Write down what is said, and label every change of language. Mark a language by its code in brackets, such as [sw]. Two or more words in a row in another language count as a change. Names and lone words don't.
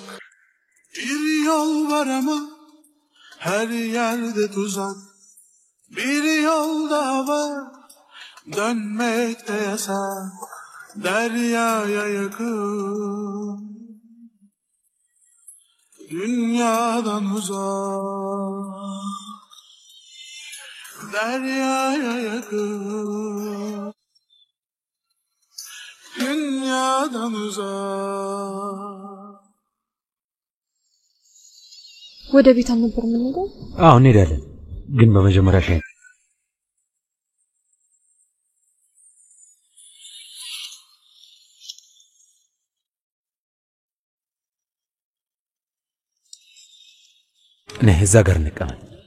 [tr] Bir yol var ama her yerde tuzak, bir yol daha var dönmek de yasak, deryaya yakın, dünyadan uzak. Deryaya yakın, dünyadan uzak. [am] ወደ ቤት አልነበር የምንሄደው? አዎ እንሄዳለን፣ ግን በመጀመሪያ ሻይ ነህ። እዛ ጋር እንቀመጥ።